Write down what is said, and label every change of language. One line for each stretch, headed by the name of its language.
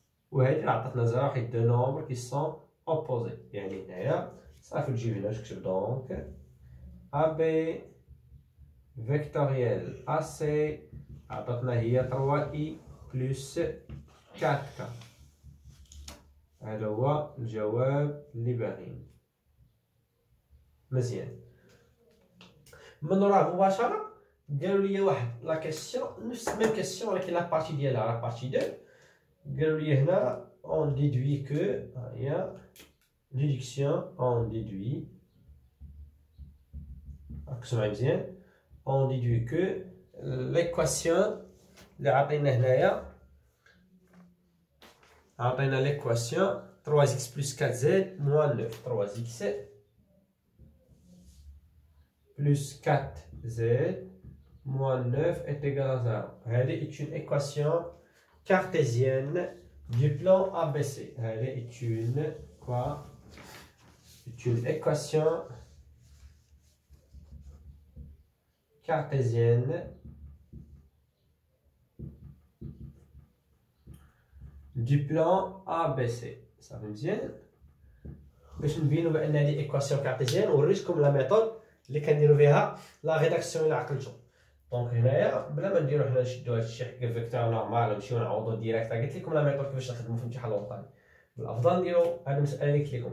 Arabic: وهادي اللي عطاتنا 0 حيت دو نومبر كي سون اوبوزي، يعني هنايا صافي نجيب هنا نكتب دونك ا بي فيكتوريال ا سي عطاتنا هي 3 اي بلس 4 كا. هذا هو الجواب اللي باغيين. مزيان. من وراه مباشرة قالوا لي واحد لا كيسيون نفس ميم كيسيون ولكن لا بارتي ديالها لا بارتي 2. قالوا لي هنا
French: on déduit que, il y a déduction, on déduit
Arabic: ركزوا مزيان.
French: on déduit que l'équation
Arabic: اللي عطينا هنايا عطينا
French: l'équation 3x plus 4z moins 9. 3x plus 4z moins 9 est égal à 0.
Arabic: هذه
French: est une équation cartésienne du plan ABC.
Arabic: هذه
French: est une quoi? C'est une équation cartésienne du plan ABC.
Arabic: صافي مزيان. باش نبينو بان هذه ايكواسيون كارتيزيان وريتكم لا ميثود اللي كنديرو فيها لا ريداكسيون الى عقلتو. دونك هنايا بلا ما نديرو حنا نشدو هادشي حكا فيكتور نورمال ونمشيو نعوضو ديريكت. قلت لكم لا ميثود كيفاش نخدمو في الامتحان الوطني. الافضل نديرو هاد المساله اللي قلت لكم.